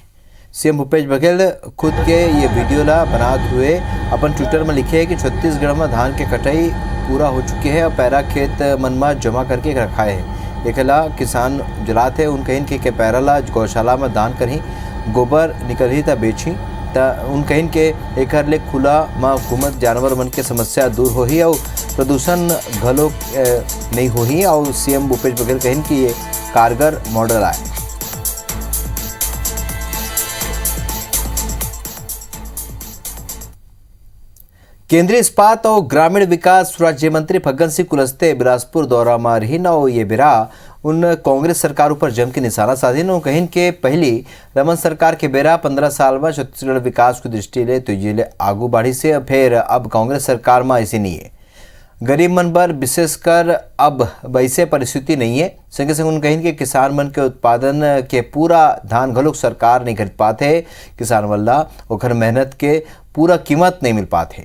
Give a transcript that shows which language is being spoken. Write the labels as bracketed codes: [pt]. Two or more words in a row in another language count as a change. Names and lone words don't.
[hne] सीएम भूपेश बघेल खुद के ये वीडियो ला बनाते हुए अपन ट्विटर में लिखे है कि छत्तीसगढ़ में धान के कटाई पूरा हो चुकी है और पैरा खेत मन में जमा करके रखा है। एकला किसान जलाते उन कहीं के पैरा ला गौशाला में दान करी, गोबर निकल ही तब बेची उन कहिन के एकर ले खुला में घूमत जानवर मन के समस्या दूर होही और प्रदूषण घलो नहीं होही और सीएम भूपेश बघेल कहिन कि ये कारगर मॉडल आए। केंद्रीय इस्पात और ग्रामीण विकास राज्य मंत्री फग्गन सिंह कुलस्ते बिलासपुर दौरा में रही न ये बिरा उन कांग्रेस सरकार पर जम के निशाना साधी और कहिन के पहली रमन सरकार के बेरा 15 साल में छत्तीसगढ़ विकास की दृष्टि ले तुझे ले आगू बढ़ी से फिर अब कांग्रेस सरकार में ऐसी नहीं है। गरीब मन पर विशेषकर अब वैसे परिस्थिति नहीं है। संगे संग उन कहिन के किसान मन के उत्पादन के पूरा धान घलोक सरकार नहीं खरीद पाते। किसान वाला ओखर मेहनत के पूरा कीमत नहीं मिल पाते।